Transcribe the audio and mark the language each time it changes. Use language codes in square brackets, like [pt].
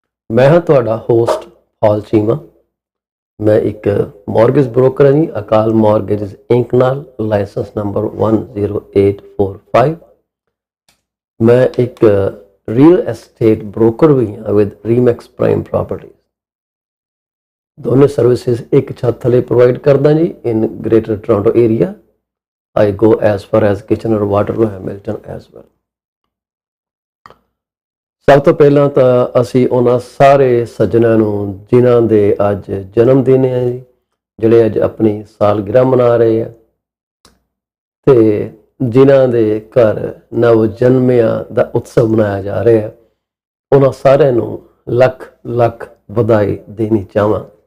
[pa] ਮੈਂ ਹਾਂ ਤੁਹਾਡਾ ਹੋਸਟ ਚੀਮਾ। ਮੈਂ ਇੱਕ ਮਾਰਗੇਜ ਬ੍ਰੋਕਰ ਹਾਂ ਜੀ, ਅਕਾਲ ਮਾਰਗੇਜ ਇੰਕ ਨਾਲ, ਲਾਇਸੈਂਸ ਨੰਬਰ 10845। ਮੈਂ ਇੱਕ ਰੀਅਲ ਐਸਟੇਟ ਬ੍ਰੋਕਰ ਵੀ ਹਾਂ ਵਿਦ ਰੀਮੈਕਸ ਪ੍ਰਾਈਮ ਪ੍ਰੋਪਰਟੀ। ਦੋਨੇ ਸਰਵਿਸਿਜ਼ ਇੱਕ ਛੱਤ ਥੱਲੇ ਪ੍ਰੋਵਾਈਡ ਕਰਦਾ ਜੀ [en] In greater Toronto area. I go as far as Kitchener, Waterloo, Hamilton as well। [pa] ਸਭ ਤੋਂ ਪਹਿਲਾਂ ਤਾਂ ਅਸੀਂ ਉਹਨਾਂ ਸਾਰੇ ਸੱਜਣਾਂ ਨੂੰ ਜਿਨ੍ਹਾਂ ਦੇ ਅੱਜ ਜਨਮ ਦਿਨ ਹੈ ਜੀ, ਜਿਹੜੇ ਅੱਜ ਆਪਣੀ ਸਾਲਗਿਰਾ ਮਨਾ ਰਹੇ ਆ, ਤੇ ਜਿਨ੍ਹਾਂ ਦੇ ਘਰ ਨਵ ਜਨਮਿਆਂ ਦਾ ਉਤਸਵ ਮਨਾਇਆ ਜਾ ਰਿਹਾ ਹੈ, ਉਹਨਾਂ ਸਾਰਿਆਂ ਨੂੰ ਲੱਖ ਵਧਾਈ ਦੇਣੀ ਚਾਹਾਂ।